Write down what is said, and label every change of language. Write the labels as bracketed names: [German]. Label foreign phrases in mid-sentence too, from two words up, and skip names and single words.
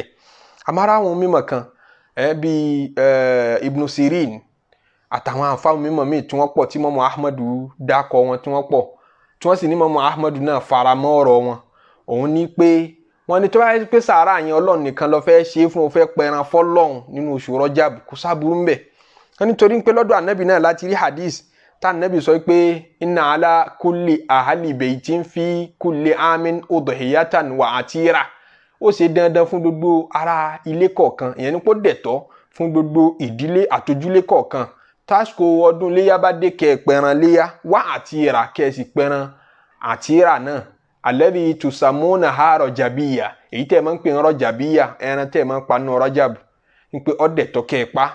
[Yoruba] Àmọ́ àwọn mímọ̀ kan bíi Ibn Sirin àtàwọn àǹfààní mímọ̀ míì tí wọ́n pọ̀, tí mọ́mọ́ Ahmadu dákọ̀ wọn tí wọ́n pọ̀, tí wọ́n sì ní mọ́mọ́ Ahmadu náà fara mọ́ ọ̀rọ̀ wọn. Òun ní pé wọ́n ní tó bá yẹ pé sàárà yẹn Ọlọ́run nìkan ló fẹ́ ṣe fún, ó fẹ́ pẹran fọ́lọ́run nínú oṣù Rọ́jàbù, kò sábúrú ń bẹ̀. Wọ́n nítorí pé lọ́dọ̀ Ànábì náà láti rí hadith tá Ànábì sọ pé [Arabic] إن على كل أهل بيت في كل عام أضحية وعتيرة. [Yoruba] Ó ṣe dandan fún gbogbo ará ilé kọ̀ọ̀kan, ìyẹn ní kó dẹ̀tọ́ fún gbogbo ìdílé àtojúlé kọ̀ọ̀kan. Tásìkò ọdún léyà bá dé, kẹ́ pẹran léyà wá àtìrà, kẹ́ sì pẹran àtìrà náà. [Arabic] الذي تسمونها رجبية, [Yoruba] èyí tẹ́ máa ń pè ní Rajabiyya, ẹran tẹ́ máa ń pa nínú Rajab, ń pé ọ̀dẹ̀tọ́ kẹ́ pa.